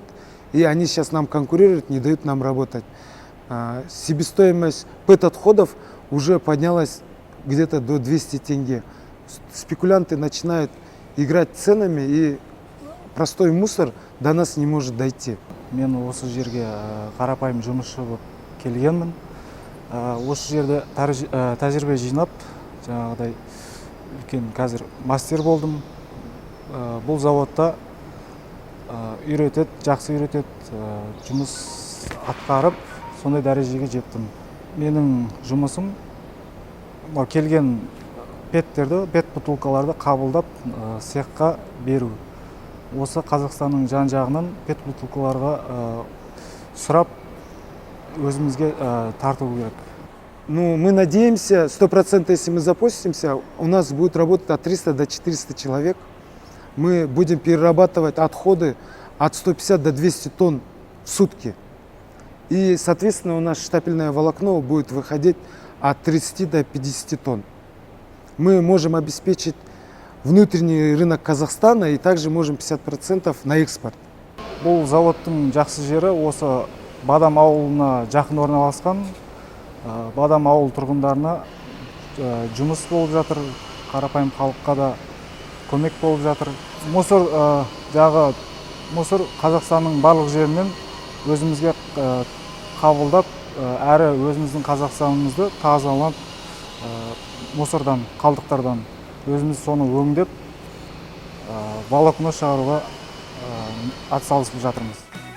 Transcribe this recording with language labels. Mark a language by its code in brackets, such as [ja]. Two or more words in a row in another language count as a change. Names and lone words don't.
[ru] И они сейчас нам конкурируют, не дают нам работать. Себестоимость ПЭТ-отходов уже поднялась где-то до 200 тенге. Спекулянты начинают играть ценами, и простой мусор до нас не может дойти. [kk] Мен осы жерге қарапайым жұмысшы болып келгенмін. Осы жерде тәжірибе жинап, жаңағыдай үлкен қазір мастер болдым. Бұл заводта үйретеді, жақсы үйретеді, жұмыс атқарып, сондай дәрежеге жеттім. Менің жұмысым келген петтерді, пет бутылкаларды қабылдап, цехқа беру. Осы Қазақстанның жан-жағынан пет бутылкаларға сұрап, өзімізге тарту керек. [ru] Мы надеемся, 100%, если мы запустимся, у нас будет работать от 300 до 400 человек. Мы будем перерабатывать отходы от 150 до 200 тонн в сутки. И, соответственно, у нас штапельное волокно будет выходить от 30 до 50 тонн. Мы можем обеспечить внутренний рынок Казахстана и также можем 50% на экспорт. [kk] Бұл заводтың жақсы жері осы Бадам ауылына жақын орналасқан. Бадам ауыл тұрғындарына жұмыс болып жатыр, қарапайым халыққа да көмек болып жатыр. Мусор Қазақстанның барлық жерінен өзімізге қабылдап, әрі өзіміздің Қазақстанымызды тазалап, мусордан, қалдықтардан өзіміз соны өңдеп, волокно шығаруға атсалысып жатырмыз.